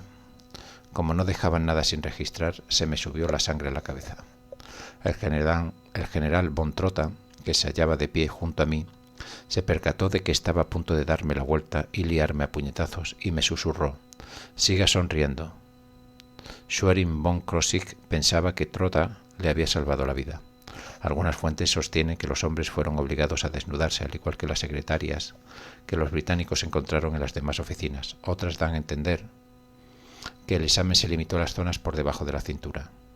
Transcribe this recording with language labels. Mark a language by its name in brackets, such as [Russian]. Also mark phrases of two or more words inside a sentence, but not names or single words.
[Spanish] Como no dejaban nada sin registrar, se me subió la sangre a la cabeza. El general von Trotta, que se hallaba de pie junto a mí, se percató de que estaba a punto de darme la vuelta y liarme a puñetazos, y me susurró: «Siga sonriendo». Schwerin von Krosigk pensaba que Trotta le había salvado la vida. Algunas fuentes sostienen que los hombres fueron obligados a desnudarse, al igual que las secretarias que los británicos encontraron en las demás oficinas. Otras dan a entender que el examen se limitó a las zonas por debajo de la cintura.